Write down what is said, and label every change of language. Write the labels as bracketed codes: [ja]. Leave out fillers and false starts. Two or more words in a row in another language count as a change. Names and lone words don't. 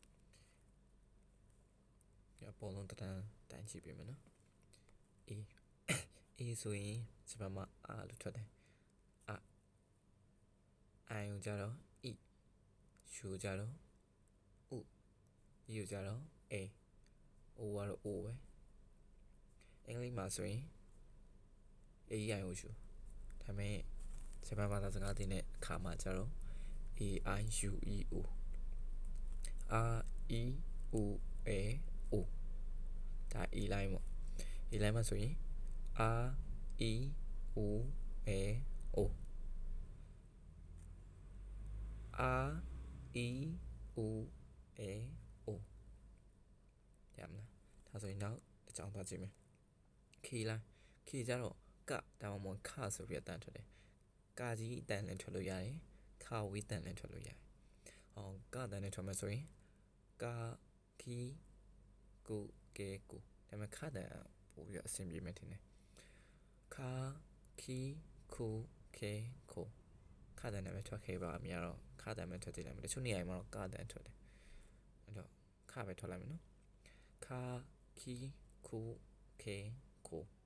[my] ရပေါ်လုံးတိုင်းကြည့်ပေးမယ်နော်A ဆိုရင်ဂျပန်မှာအာလို့ထွက်တယ်အိုင် ကြတော့ E ရှူကြတော့ U ယူကြတော့ A O ကတော့ O ပဲအင်္ဂလိပ်မှာဆိုရင် A အိုင်ကိုရှူဒါပေမဲ့ဂျပန်ဘာသာစကားသင်တဲ့အခါမှာကြတော့ A I U E O R E O A O ဒါ [en] E line [my] ပေါ့ [en] E line [my] မှာဆိုရင် R E O A O R E O A O ရမလားဒါဆိုရင်နောက်တစ်ကြောင်းသွားကြည့်မယ် [en] K line [my] K ကြတော့ကဒါမှမဟုတ်ခ ဆိုပြီးအတန်ထွက်တယ်ကကြီးအတန်လည်းထွက်လို့ရတယ်ခဝေးတန်လည်းထွက်လို့ရတယ်ကတန်လည်းထွက်မယ်ဆိုရင်ကာခီကိုကဲကိုဒါပေမဲ့ခတန်ပို့ပြီးအဆင်ပြေမယ်ထင်တယ်ခါခီခိုခဲခိုခတန်နဲ့ပဲထွက်ခဲ့ပါအများတော့ခတန်ပဲထွက်သေးတယ်တချို့နေရာမှာတော့ကတန်ထွက်တယ်အဲ့တော့ခပဲထွက်လိုက်မယ်နော်ခါခီခိုခဲခို